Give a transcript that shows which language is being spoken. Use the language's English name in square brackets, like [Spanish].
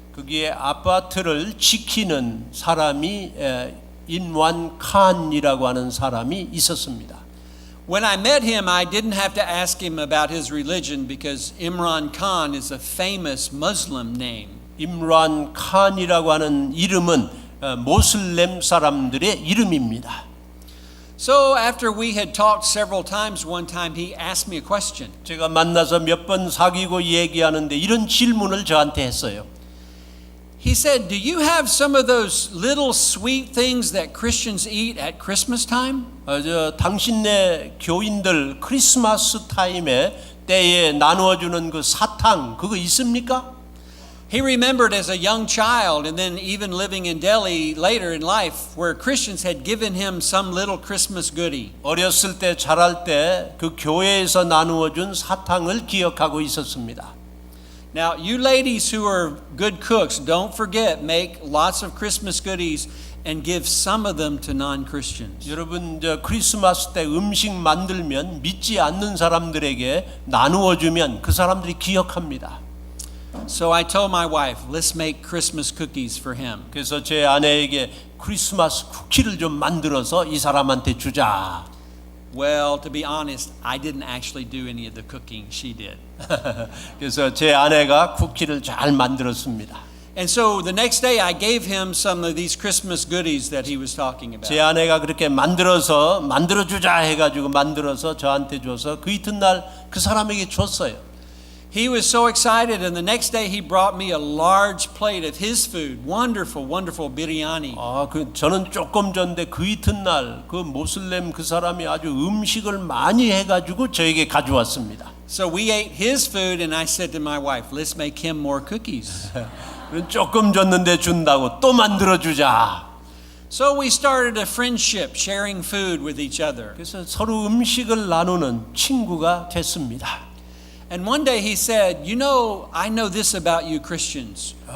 [Korean] 거기에 아파트를 지키는 사람이 임완 칸이라고 하는 사람이 있었습니다. [English] When I met him, I didn't have to ask him about his religion because Imran Khan is a famous Muslim name. [Korean] 임란 칸이라고 하는 이름은 모슬렘 사람들의 이름입니다. [English] So after we had talked several times, one time he asked me a question. [Korean] 제가 만나서 몇 번 사귀고 얘기하는데 이런 질문을 저한테 했어요. [English] He said, "Do you have some of those little sweet things that Christians eat at Christmas time?" [Korean] 당신네 교인들 크리스마스 때에 나누어주는 그 사탕 그거 있습니까? [English] He remembered as a young child and then even living in Delhi later in life where Christians had given him some little Christmas goodie. [Korean] 어렸을 때 자랄 때 그 교회에서 나누어준 사탕을 기억하고 있었습니다. [English] Now, you ladies who are good cooks, don't forget, make lots of Christmas goodies and give some of them to non-Christians. [Korean] 여러분 크리스마스 때 음식 만들면 믿지 않는 사람들에게 나누어주면 그 사람들이 기억합니다. [English] So I told my wife, let's make Christmas cookies for him. [Korean] 그래서 제 아내에게 크리스마스 쿠키를 좀 만들어서 이 사람한테 주자. [English] Well, to be honest, I didn't actually do any of the cooking. She did. [Korean] 그래서 제 아내가 쿠키를 잘 만들었습니다. [English] And so the next day I gave him some of these Christmas goodies that he was talking about. [Korean] 제 아내가 그렇게 만들어주자 해가지고 만들어서 저한테 줘서 그 이튿날 그 사람에게 줬어요. [English] He was so excited, and the next day he brought me a large plate of his food. Wonderful, wonderful biryani. [Korean] 저는 조금 전에 그 이튿날 그 모슬렘 그 사람이 아주 음식을 많이 해가지고 저에게 가져왔습니다. [English] So we ate his food, and I said to my wife, let's make him more cookies. [Korean] 조금 줬는데 준다고 또 만들어주자. [English] So we started a friendship, sharing food with each other. [Korean] 그래서 서로 음식을 나누는 친구가 됐습니다. [English] And one day he said, "You know, I know this about you Christians.